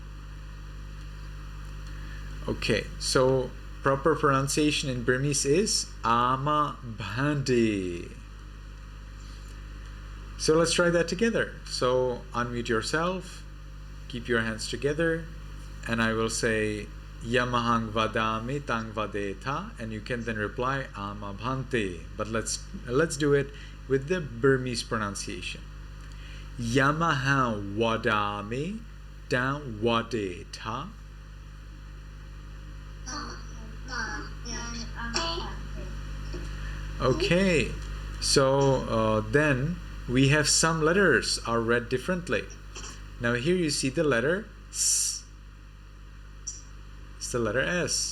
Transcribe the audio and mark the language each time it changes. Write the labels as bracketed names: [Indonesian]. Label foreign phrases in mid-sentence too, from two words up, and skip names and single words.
[English] Okay, so proper pronunciation in Burmese is [Pali] ama bhante. [English] So let's try that together. So unmute yourself, keep your hands together, and I will say [Pali] Yamahang vadami tang vadeta, [English] and you can then reply [Pali] ama bhante. [English] But let's do it with the Burmese pronunciation. [Pali] Yamahang wadami tang vadeta. [English] Okay, so then we have some letters are read differently. Now here you see the letter S. It's the letter S.